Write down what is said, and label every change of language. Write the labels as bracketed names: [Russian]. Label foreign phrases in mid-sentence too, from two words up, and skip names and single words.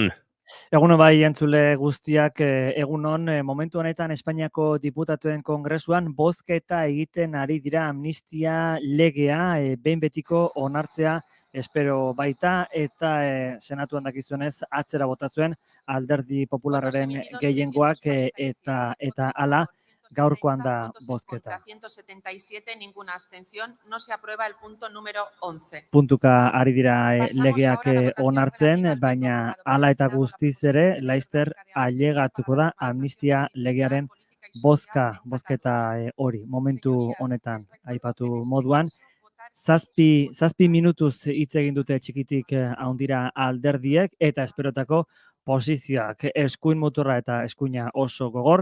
[Basque] Egunon bai, entzule guztiak, egunon, momentu honetan Espainiako diputatuen kongresuan bozketa egiten ari dira amnistia legea, behin betiko onartzea espero baita, eta senatuan dakizuenez atzera bota zuen Alderdi Popularraren gehiengoak eta hala gaurkoan da bozketa. [Spanish] 177, ninguna abstención, no se aprueba el punto número 11. [Basque] Puntuka ari dira legeak onartzen, baina hala eta guztiz ere, Laster ailegatuko da amnistia legearen bozketa hori, momentu honetan aipatu moduan. 7 minutuz hitz egin dute txikitik handira alderdiek eta esperotako posizioak, eskuin muturra eta eskuina oso gogor,